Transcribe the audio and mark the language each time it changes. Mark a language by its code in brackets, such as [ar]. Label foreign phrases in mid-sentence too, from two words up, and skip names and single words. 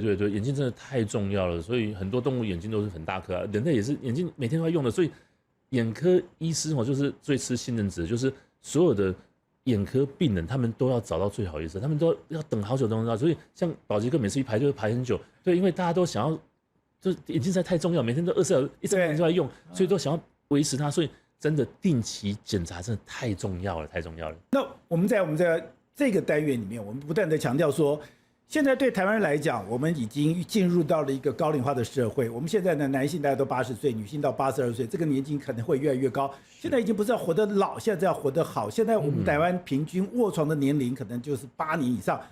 [zh] 對，眼睛真的太重要了，所以很多動物眼睛都是很大顆啊，人類也是眼睛每天都要用的，所以眼科醫師就是最吃信任值的，就是所有的眼科病人他們都要找到最好醫生，他們都要等好久都能到，所以像寶傑哥每次一排就會排很久，對，因為大家都想要，就是眼睛實在太重要，每天都24小時1整天都在用，所以都想要維持它，所以真的定期檢查真的太重要了，太重要了。那我們在這個單元裡面，我們不斷的強調說，現在對台灣人來講，我們已經進入到了一個高齡化的社會。我們現在呢，男性大概都80歲，女性到82歲，這個年紀可能會越來越高。現在已經不是要活得老，現在要活得好。現在我們台灣平均臥床的年齡可能就是8年以上。